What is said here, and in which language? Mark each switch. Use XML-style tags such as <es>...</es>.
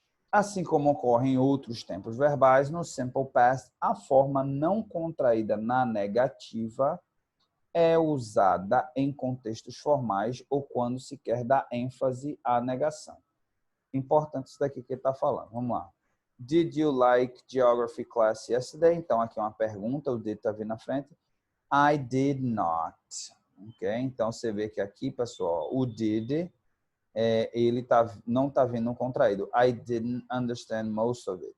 <pt>Assim como ocorre em outros tempos verbais, no simple past, a forma não contraída na negativa é usada em contextos formais ou quando se quer dar ênfase à negação. Importante isso daqui que ele está falando. Vamos lá.</pt> <en>Did you like geography class yesterday?</en> <pt>Então, aqui é uma pergunta, o did está vindo na frente.</pt> <en>I did not.</en> <pt>Ok? Então, você vê que aqui, pessoal, o did ele não está vindo contraído.</pt> <en>I didn't understand most of it.</en>